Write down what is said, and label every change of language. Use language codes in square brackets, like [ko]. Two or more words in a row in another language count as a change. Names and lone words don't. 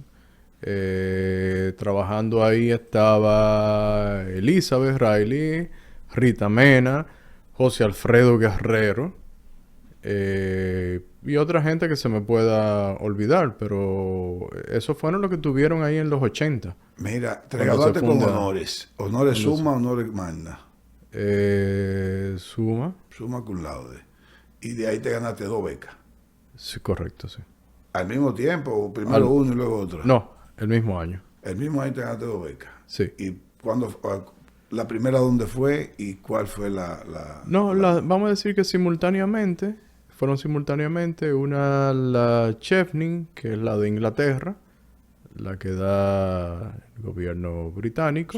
[es] Trabajando ahí estaba Elizabeth Riley, Rita Mena, José Alfredo Guerrero y otra gente que se me pueda olvidar, pero esos fueron los que tuvieron ahí en los 80. Mira, te Cuando se graduaste con funda. honores. Honores Cuando se- summa, honores magna. Suma. [la] Summa cum laude. [es] Y de ahí te ganaste 2 becas. Sí, correcto, sí. Al mismo tiempo, o primero Al- uno y luego otra. No, el mismo año. El mismo año te ganaste 2 becas. Sí. ¿Y la primera dónde fue y cuál fue la No, vamos a decir que simultáneamente, fueron simultáneamente, una la Chevening, que es la de Inglaterra, la que da el gobierno británico,